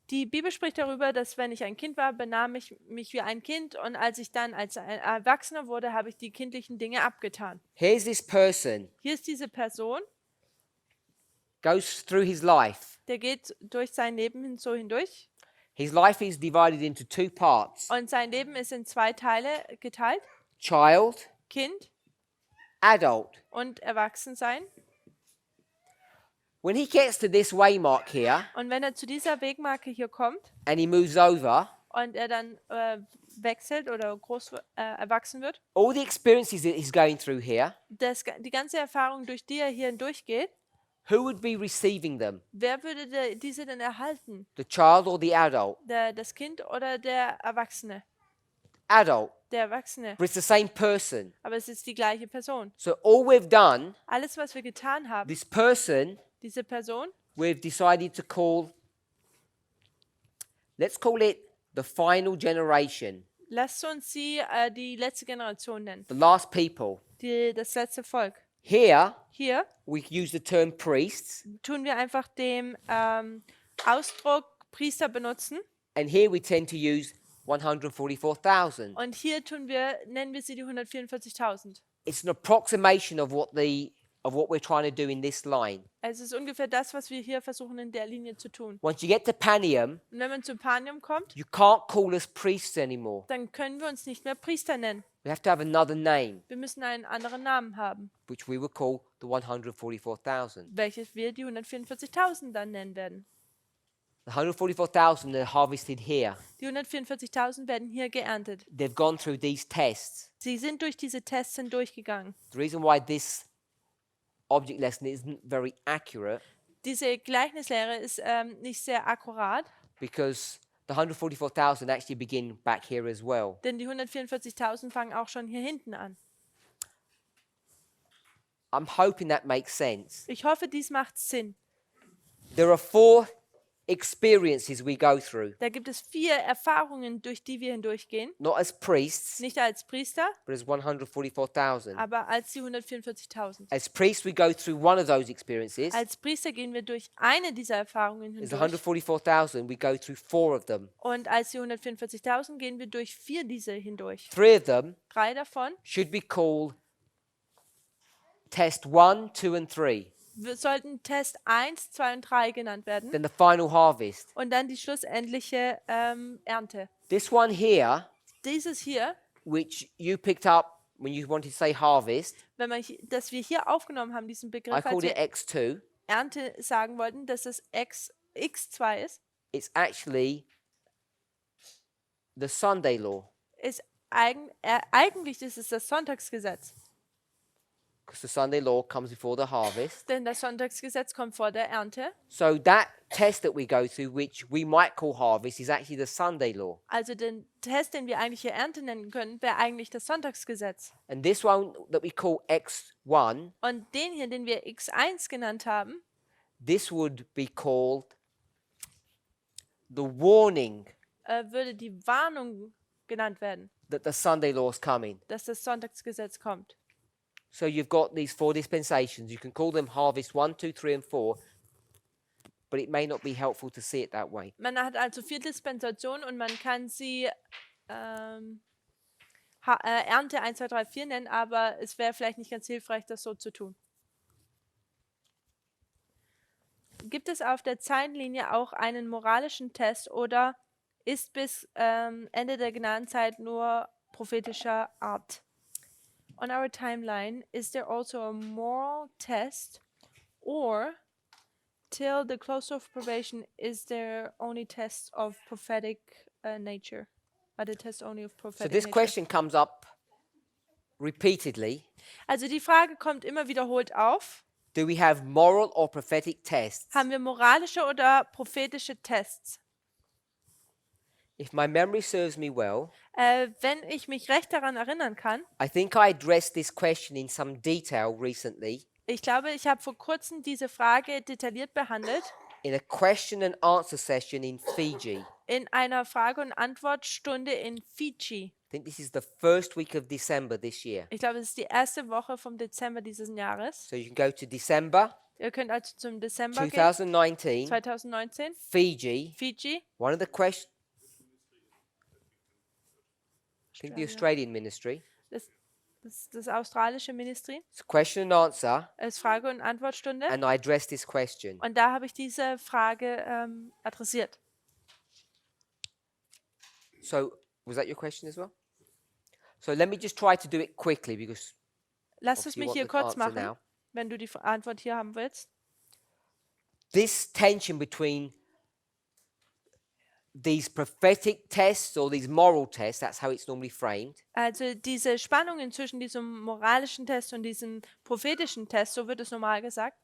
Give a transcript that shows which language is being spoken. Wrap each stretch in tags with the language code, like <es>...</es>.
<de>Die Bibel spricht darüber, dass wenn ich ein Kind war, benahm ich mich wie ein Kind und als ich dann als ein Erwachsener wurde, habe ich die kindlichen Dinge abgetan.</de> <en>Here's this person,</en> <de>Hier ist diese Person,</de> <en>goes through his life.</en> <de>der geht durch sein Leben so hindurch</de> <en>His life is divided into 2 parts,</en> <de>und sein Leben ist in 2 Teile geteilt,</de> <en>child,</en> <de>Kind</de> <en>adult.</en> <de>und Erwachsensein.</de> <en>When he gets to this waymark here,</en> <de>Und wenn er zu dieser Wegmarke hier kommt</de> <en>and he moves over,</en> <de>und er dann wechselt oder erwachsen wird,</de> <en>all the experiences that he's going through here,</en> <de>die ganze Erfahrung, durch die er hier hindurchgeht,</de> <en>who would be receiving them?</en> <de>wer würde diese denn erhalten?</de> <en>The child or the adult?</en> <de>Das Kind oder der Erwachsene?</de> <en>Adult.</en> <de>Der Erwachsene.</de> <en>But it's the same person.</en> <de>Aber es ist die gleiche Person.</de> <en>So all we've done,</en> <de>Alles, was wir getan haben,</de> <en>this person,</en> <de>diese Person,</de> <en>we've decided to call, let's call it the final generation,</en> <de>lasst uns sie die letzte Generation nennen.</de> <en>the last people.</en> <de>Das letzte Volk.</de> <en>Here,</en> <de>Hier</de> <en>we use the term priests,</en> <de>tun wir einfach den Ausdruck Priester benutzen.</de> <en>and here we tend to use 144,000.</en> <de>Und hier nennen wir sie die 144.000.</de> <en>It's an approximation of what we're trying to do in this line.</en> <de>Es ist ungefähr das, was wir hier versuchen in der Linie zu tun.</de> <en>Once you get to Panium,</en> <de>Und wenn man zu Panium kommt,</de> <en>you can't call us priests anymore.</en> <de>dann können wir uns nicht mehr Priester nennen.</de> <en>We have to have another name,</en> <de>Wir müssen einen anderen Namen haben,</de> <en>which we will call the 144,000.</en> <de>welches wir die 144.000 dann nennen werden.</de> <en>The 144,000 are harvested here.</en> <de>Die 144.000 werden hier geerntet.</de> <en>They've gone through these tests.</en> <de>Sie sind durch diese Tests hindurchgegangen.</de> <en>The reason why this object lesson isn't very accurate,</en> <de>Diese Gleichnislehre ist nicht sehr akkurat,</de> <en>because the 144,000 actually begin back here as well.</en> <de>denn die 144.000 fangen auch schon hier hinten an.</de> <en>I'm hoping that makes sense.</en> <de>Ich hoffe, dies macht Sinn.</de> <en>There are 4 experiences we go through,</en> <de>Da gibt es 4 Erfahrungen, durch die wir hindurchgehen.</de> <en>not as priests,</en> <de>Nicht als Priester,</de> <en>but as 144,000.</en> <de>aber als die 144.000.</de> <en>As priests, we go through one of those experiences.</en> <de>Als Priester gehen wir durch eine dieser Erfahrungen</de> <en>As</en> <de>hindurch.</de> <en>144,000, we go through 4 of them.</en> <de>Und als die 144.000 gehen wir durch 4 dieser hindurch.</de> <en>3 of them</en> <de>3 davon</de> <en>should be called test 1, 2, and 3.</en> <de>sollten Test 1, 2 und 3 genannt werden.</de> <en>Then the final harvest.</en> <de>Und dann die schlussendliche Ernte.</de> <en>This one here,</en> <de>Dieses hier,</de> <en>which you picked up when you wanted to say harvest,</en> <de>wenn man, dass wir hier aufgenommen haben, diesen</de> <en>I</en> <de>Begriff, als</de> <en>called it</en> <de>wir</de> <en>X2.</en> <de>Ernte sagen wollten, dass es X2 ist,</de> <en>It's actually the Sunday law,</en> <de>ist eigentlich ist es das Sonntagsgesetz.</de> <en>because the Sunday law comes before the harvest.</en> <de>Denn das Sonntagsgesetz kommt vor der Ernte.</de> <en>So that test that we go through, which we might call harvest, is actually the Sunday law.</en> <de>Also den Test, den wir eigentlich hier Ernte nennen können, wäre eigentlich das Sonntagsgesetz.</de> <en>And this one that we call X1,</en> <de>Und den hier, den wir X1 genannt haben,</de> <en>this would be called the warning</en> <de>würde die Warnung genannt werden,</de> <en>that the Sunday law is coming.</en> <de>dass das Sonntagsgesetz kommt.</de> <en>So you've got these 4 dispensations. You can call them harvest 1, 2, 3, and 4, but it may not be helpful to see it that way.</en> <de>Man hat also 4 Dispensationen und man kann sie Ernte 1, 2, 3, 4 nennen, aber es wäre vielleicht nicht ganz hilfreich, das so zu tun. Gibt es auf der Zeitlinie auch einen moralischen Test oder ist bis Ende der Gnadenzeit nur prophetischer Art?</de> <en>On our timeline, is there also a moral test, or till the close of probation, is there only tests of prophetic nature? Are the tests only of So prophetic this nature? question comes up repeatedly.</en> <de>Also die Frage kommt immer wiederholt auf.</de> <en>Do we have moral or prophetic tests?</en> <de>Haben wir moralische oder prophetische Tests?</de> <en>If my memory serves me well,</en> <de>Wenn ich mich recht daran erinnern kann,</de> <en>I think I addressed this question in some detail recently</en> <de>ich glaube, ich habe vor kurzem diese Frage detailliert behandelt</de> <en>in a question and answer session in Fiji.</en> <de>in einer Frage- und Antwortstunde in Fidschi.</de> <en>I think this is the first week of December this year.</en> <de>Ich glaube, es ist die erste Woche vom Dezember dieses Jahres.</de> <en>So you can go to December</en> <de>Ihr könnt also zum Dezember gehen,</de> <en>2019,</en> <de>2019,</de> <en>Fiji.</en> <de>Fidschi.</de> <en>One of the questions, I think the Australian ministry.</en> <de>Das australische Ministry.</de> <en>It's a question and answer,</en> <de>Es ist Frage- und Antwortstunde.</de> <en>and I addressed this question.</en> <de>Und da habe ich diese Frage adressiert.</de> <en>So was that your question as well? So let me just try to do it quickly because</en> <de>Lass es</de> <en>obviously you</en> <de>mich</de> <en>want</en> <de>hier</de> <en>the</en> <de>kurz</de> <en>answer</en> <de>machen,</de> <en>now.</en> <de>wenn du die Antwort hier haben willst.</de> <en>This tension between these prophetic tests or these moral tests, that's how it's normally framed,</en> <de>Also diese Spannungen zwischen diesem moralischen Test und diesem prophetischen Test, so wird es normal gesagt,</de>